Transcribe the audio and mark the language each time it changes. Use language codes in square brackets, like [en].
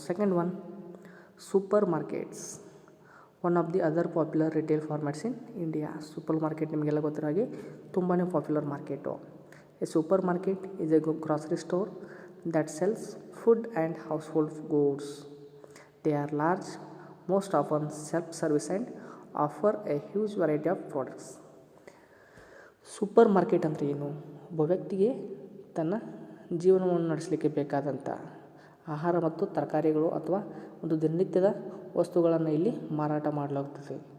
[en] Second one, super markets, one of the other popular retail formats in India. [kn] Super market ನಿಮಗೆಲ್ಲ ಗೊತ್ತಿರೋ ಹಾಗೆ ತುಂಬಾ popular market. [en] A super market is a grocery store that sells food and household goods. They are large, most often self-service and offer a huge variety of products. [kn] Super market ಅಂದರೆ ಏನು? ಒಬ್ಬ ವ್ಯಕ್ತಿಗೆ ತನ್ನ ಜೀವನವನ್ನು ನಡೆಸಲಿಕ್ಕೆ ಬೇಕಾದಂಥ ಆಹಾರ ಮತ್ತು ತರಕಾರಿಗಳು ಅಥವಾ ಒಂದು ದಿನನಿತ್ಯದ ವಸ್ತುಗಳನ್ನು ಇಲ್ಲಿ ಮಾರಾಟ ಮಾಡಲಾಗುತ್ತದೆ.